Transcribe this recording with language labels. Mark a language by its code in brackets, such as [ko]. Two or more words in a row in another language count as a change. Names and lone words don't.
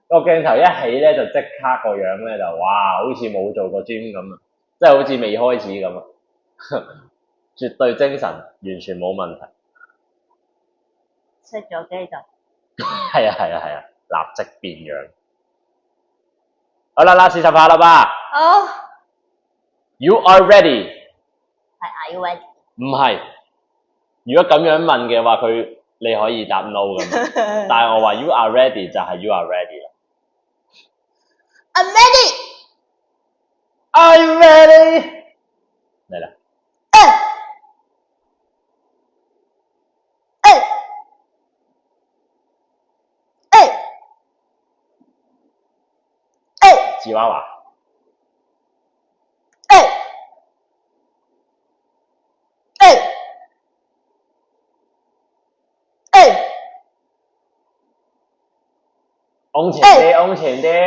[yue] 個鏡頭一起咧就即刻個樣咧就哇，好似冇做過 gym 咁啊，即係好似未開始咁啊。絕對精神，完全冇問題。熄咗機就。係啊，立即變樣。好啦，40下啦吧。好。 [en] You are ready。係 Are you ready？ [yue] 唔係。如果咁樣問嘅話，你可以答 no 㗎嘛。但係我話 [en] you are ready [yue] 就係 [en] you are ready [yue] 啦。 [en] I'm ready。 I'm ready。 [yue] 嚟啦。芝娃娃。往前啲，往前啲。